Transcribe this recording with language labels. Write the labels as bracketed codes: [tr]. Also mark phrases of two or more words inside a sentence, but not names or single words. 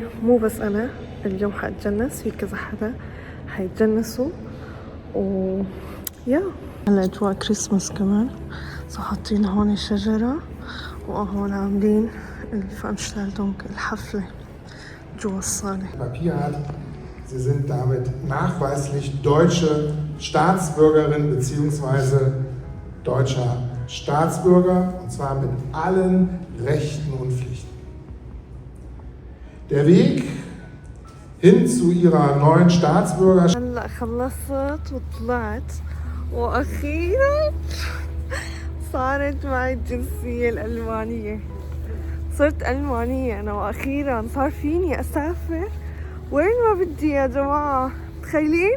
[ar] مو بس أنا اليوم حأتجنس، في كذا حدا حيتجنسوا يا هلا أجواء كريسماس كمان. سو حاطين هون شجرة وهون عاملين الفانشتالتونج الحفلة جوا الصالة. [de] Papier hat. Sie sind damit nachweislich deutsche Staatsbürgerin bzw. deutscher Staatsbürger, und zwar mit allen Rechten und Pflichten. Der Weg hin zu ihrer neuen Staatsbürgerschaft. [ar] هلا خلصت وطلعت واخيرا صارت معي الجنسية الألمانية. صرت ألمانية أنا وأخيرا صار فيني أسافر وين ما بدي يا جماعة. تخيلين؟